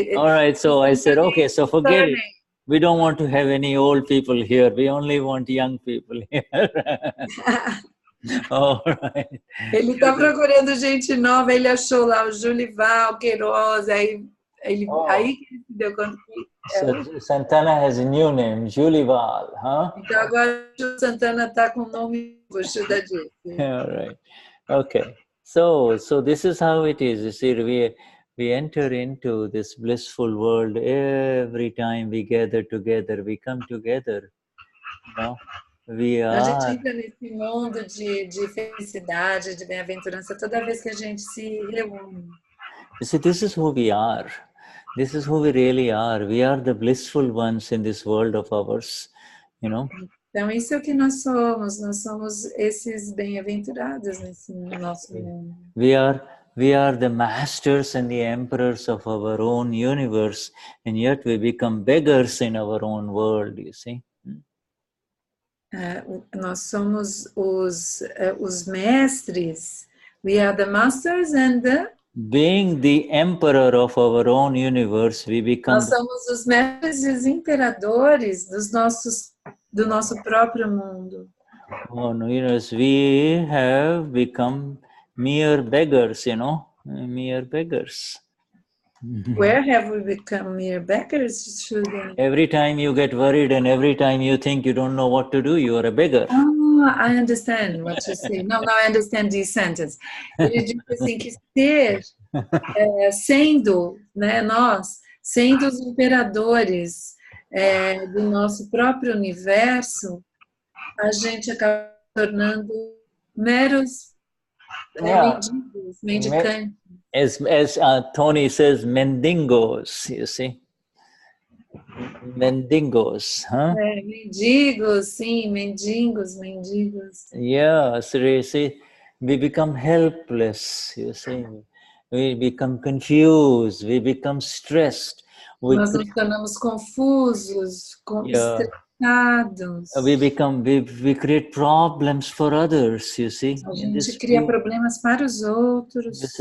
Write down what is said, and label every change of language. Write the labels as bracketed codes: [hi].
[en] All right, so I said, okay, so forget it. We don't want to have any old people here. We only want young people here. All right. [pt] Ele está procurando gente nova, ele achou lá o Julie Valquero, aí ele se deu conta que... [en] Santana has a new name, Julie Val, huh? [pt] Então agora o Santana está com o nome do Shuddha disse. [en] All right. Okay. So this is how it is. You see, we enter into this blissful world every time we gather together. We come together. You know, [pt] A gente entra nesse mundo de felicidade, de bem-aventurança toda vez que a gente se reúne. [en] You see, this is who we are. This is who we really are. We are the blissful ones in this world of ours. You know. [pt] Então, isso é o que nós somos esses bem-aventurados nesse nosso mundo. [en] We are the masters and the emperors of our own universe, and yet we become beggars in our own world, you see. [pt] Nós somos os mestres. [en] We are the masters and the... Being the emperor of our own universe, we become... [pt] Nós somos os mestres e os imperadores do nosso próprio mundo. [en] Oh, no, we have become mere beggars, you know, mere beggars. Where have we become mere beggars? Every time you get worried and every time you think you don't know what to do, you are a beggar. Oh, I understand what you say. Now I understand this sentence. [pt] Ele diz assim que sendo, né, nós, sendo os imperadores do nosso próprio universo, a gente acaba tornando meros mendigos, mendicantes. [en] As Tony says, mendigos, you see. [pt] Mendigos, huh? Mendigos, sim, mendigos. [en] Yeah, so you see, we become helpless, you see. We become confused, we become stressed. [pt] Nós nos tornamos confusos, estressados. [en] We create problems for others, you see. [pt] A gente cria problemas para os outros.